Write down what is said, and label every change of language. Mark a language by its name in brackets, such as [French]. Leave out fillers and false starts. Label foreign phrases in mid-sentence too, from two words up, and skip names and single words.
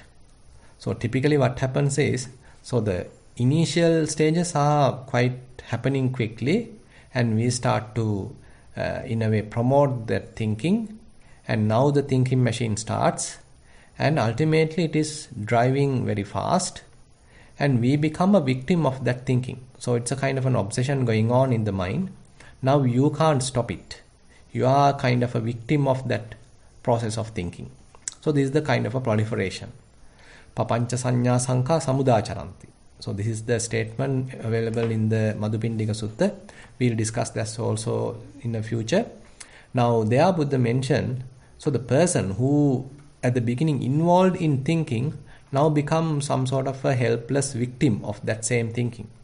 [English] So typically what happens is, so the initial stages are quite happening quickly, and we start to in a way promote that thinking, and now the thinking machine starts, and ultimately it is driving very fast, and we become a victim of that thinking. So it's a kind of an obsession going on in the mind. Now you can't stop it. You are kind of a victim of that process of thinking. So this is the kind of a proliferation. [Pali] Papancha sanya sankha samudacharanti. [English] So this is the statement available in the Madhupindika Sutta. We'll discuss that also in the future. Now there Buddha mentioned, so the person who at the beginning involved in thinking now becomes some sort of a helpless victim of that same thinking.